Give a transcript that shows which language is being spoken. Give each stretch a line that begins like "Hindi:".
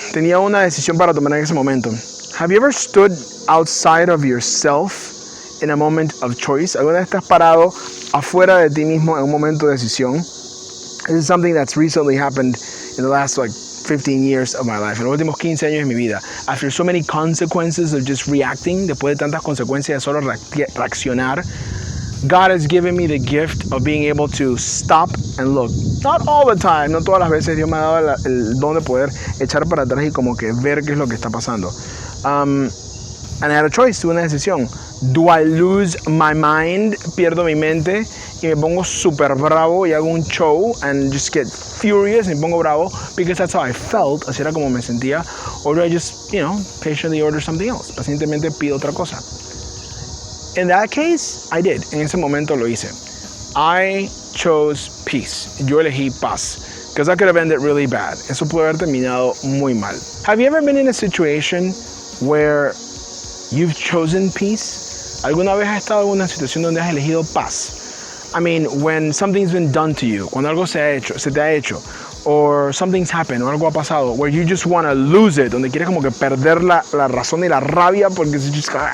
Spanish: Tenía una decisión para tomar en ese momento.
English: Have you ever stood outside of yourself in a moment of choice?
Spanish: ¿Alguna vez estás parado afuera de ti mismo en un momento de decisión?
English: This is something that's recently happened in the last 15 years of my life,
Spanish: en los últimos 15 años de mi vida.
English: After so many consequences of just reacting,
Spanish: después de tantas consecuencias de solo reaccionar,
English: God has given me the gift of being able to stop and look. Not all the time,
Spanish: no todas las veces Dios me ha dado el don de poder echar para atrás y como que ver qué es lo que está pasando.
English: And I had a choice,
Spanish: tuve una decisión.
English: Do I lose my mind?
Spanish: Pierdo mi mente y me pongo súper bravo y hago un show
English: and just get furious
Spanish: y me pongo bravo
English: because that's how I felt,
Spanish: así era como me sentía.
English: Or do I just, patiently order something else?
Spanish: Pacientemente pido otra cosa.
English: In that case, I did.
Spanish: En ese momento lo hice.
English: I chose peace.
Spanish: Yo elegí paz.
English: Because that could have ended really bad.
Spanish: Eso pudo haber terminado muy mal.
English: Have you ever been in a situation where you've chosen peace?
Spanish: ¿Alguna vez has estado en una situación donde has elegido paz?
English: I mean, when something's been done to you,
Spanish: cuando algo se te ha hecho,
English: or something's happened,
Spanish: o algo ha pasado,
English: where you just want to lose it,
Spanish: donde quieres como que perder la razón y la rabia porque se just...